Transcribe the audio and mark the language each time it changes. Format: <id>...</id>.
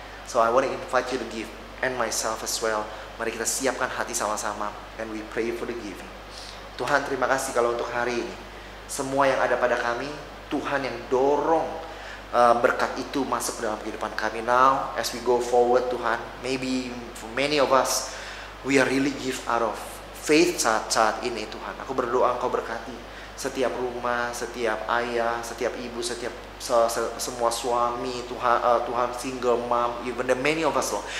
<en>So I want to invite you to give, and myself as well.</en> <id>Mari kita siapkan hati sama-sama,</id> <en>and we pray for the giving.</en> <id>Tuhan, terima kasih kalau untuk hari ini semua yang ada pada kami, Tuhan yang dorong berkat itu masuk dalam kehidupan kami.</id> <en>Now as we go forward, Tuhan, maybe for many of us we are really give out of faith</en> <id>saat ini,</id> <en>Tuhan.</en> <id>Aku berdoa Engkau berkati setiap rumah, setiap ayah, setiap ibu, setiap semua suami, Tuhan single mom,</id> <en>even the many of us, Lord.</en>